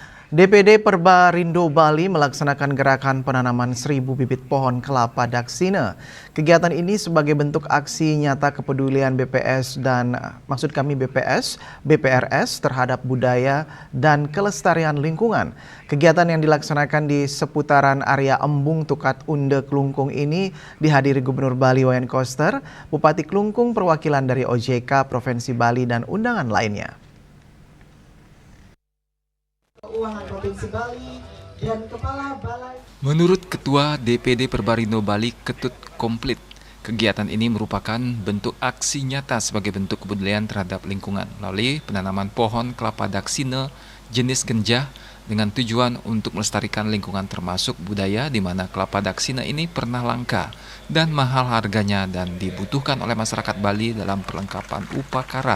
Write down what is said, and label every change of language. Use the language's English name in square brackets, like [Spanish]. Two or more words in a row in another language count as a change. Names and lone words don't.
[Indonesian] DPD Perbarindo Bali melaksanakan gerakan penanaman 1.000 bibit pohon kelapa daksina. Kegiatan ini sebagai bentuk aksi nyata kepedulian BPS BPRS terhadap budaya dan kelestarian lingkungan. Kegiatan yang dilaksanakan di seputaran area Embung Tukat Unde Klungkung ini dihadiri Gubernur Bali Wayan Koster, Bupati Klungkung, perwakilan dari OJK Provinsi Bali dan undangan lainnya. Menurut Ketua DPD Perbarindo Bali Ketut Komplit, kegiatan ini merupakan bentuk aksi nyata sebagai bentuk kepedulian terhadap lingkungan melalui penanaman pohon kelapa daksina jenis genjah dengan tujuan untuk melestarikan lingkungan termasuk budaya di mana kelapa daksina ini pernah langka dan mahal harganya dan dibutuhkan oleh masyarakat Bali dalam perlengkapan upacara.